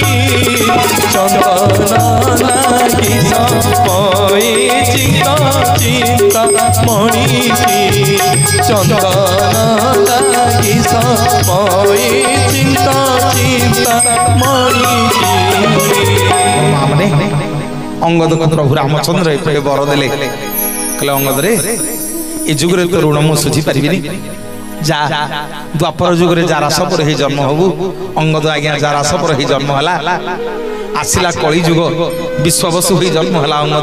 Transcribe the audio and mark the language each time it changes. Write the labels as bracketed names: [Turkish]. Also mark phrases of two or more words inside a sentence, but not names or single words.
[Odia] ଚନ୍ଦନ ଲାଗି ସମୟେ ଚିନ୍ତା ଚିନ୍ତା ମଣି ଚନ୍ଦନ ଲାଗି ସମୟେ ଚିନ୍ତା ଚିନ୍ତା ମଣି ମାନେ ଅଙ୍ଗଦକୁ ପ୍ରଭୁ ରାମଚନ୍ଦ୍ର ଏପଟେ ବର ଦେଲେ, କହିଲେ ଅଙ୍ଗଦରେ ଏ ଯୁଗରେ ତ ଋଣ ମୁଁ ଶୁଝି ପାରିବିନି, ଯା ଦ୍ୱାପର ଯୁଗରେ ଜାରାସ ପରେ ହିଁ ଜନ୍ମ ହବୁ। ଅଙ୍ଗଦ ଆଜ୍ଞା ଜାରାସ ପରେ ହିଁ ଜନ୍ମ ହେଲା। ଆସିଲା କଳି ଯୁଗ, ବିଶ୍ୱବସୁ ହୋଇ ଜନ୍ମ ହେଲା ଅଙ୍ଗଦ।